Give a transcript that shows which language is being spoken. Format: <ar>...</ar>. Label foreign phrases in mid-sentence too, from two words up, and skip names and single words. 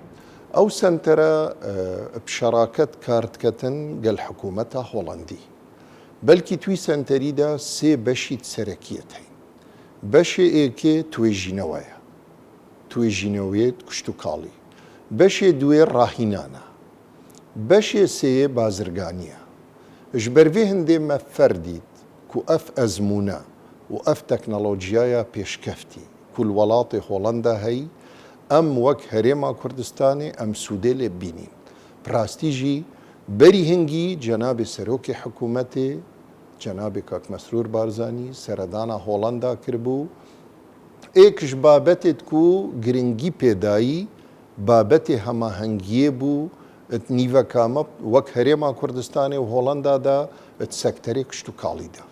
<ku>ئەو سنتەرە بشەراکەت کارتکەتن گەل حکوومەتە هۆڵندی بەلکی توی سنتەریدا سێ بەشی سەرەکیەت هەین. بەشێ ئێکێ توێژینەوەیە توێژینەوەیەت کشتتوکاڵی، بەشێ دوێ ڕاهینانە، بەشێ سێ بازرگانیە. ji ber vê hindê me ferdît ku ev ezmûne û ev teknolojiyaya pêşkeftî ku li welatê Holanda heyî em wek Herêma Kurdistanê em Sûdê lê bînîn. Rastî jî berî hingî Cenabê Serokê Hikûmetê Cenabê Kak Mesrûr Barzanî seredana Holanda kiribû êk ji babetê ku giringî pêdayî babetê hemahengiyê bû nîvekame wek Herêma Kurdistanê û Holanda da sekterê kiştûkalî da.</ku>